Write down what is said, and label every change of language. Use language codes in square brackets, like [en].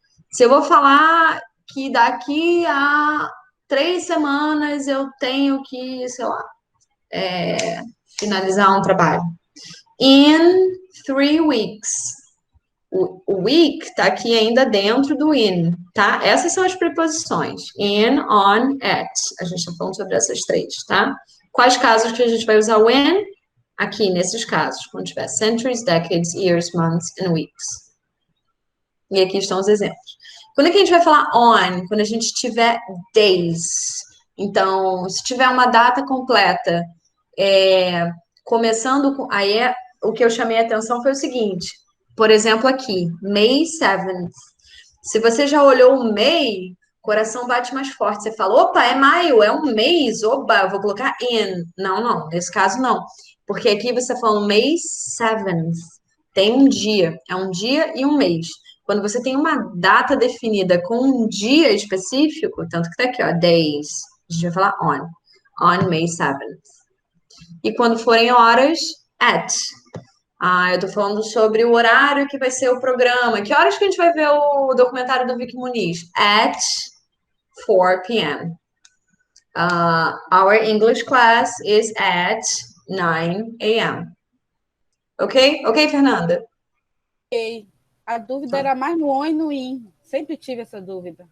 [pt] Se eu vou falar que daqui a 3 semanas eu tenho que, sei lá, finalizar um trabalho. [en] In 3 weeks. [pt] O week tá aqui ainda dentro do in, tá? Essas são as preposições. In, on, at. A gente tá falando sobre essas 3, tá? Quais casos que a gente vai usar o in? Aqui, nesses casos. Quando tiver [en] centuries, decades, years, months and weeks. [pt] E aqui estão os exemplos. Quando é que a gente vai falar on? Quando a gente tiver days. Então, se tiver uma data completa, começando com... Aí, o que eu chamei a atenção foi o seguinte. Por exemplo, aqui, May 7th. Se você já olhou o May, coração bate mais forte. Você fala, opa, é maio, é um mês, opa, eu vou colocar in. Não, não, nesse caso não. Porque aqui você está falando May 7th. Tem um dia, é um dia e um mês. Quando você tem uma data definida com um dia específico, tanto que tá aqui, ó, days, a gente vai falar [en] on May 7th. [pt] E quando forem horas, at. Eu tô falando sobre o horário que vai ser o programa. Que horas que a gente vai ver o documentário do Vic Muniz? [en] At 4 p.m. Our English class is at 9 a.m. Ok? Ok, Fernanda? Ok. [pt] A dúvida era mais no on e no in. Sempre tive essa dúvida.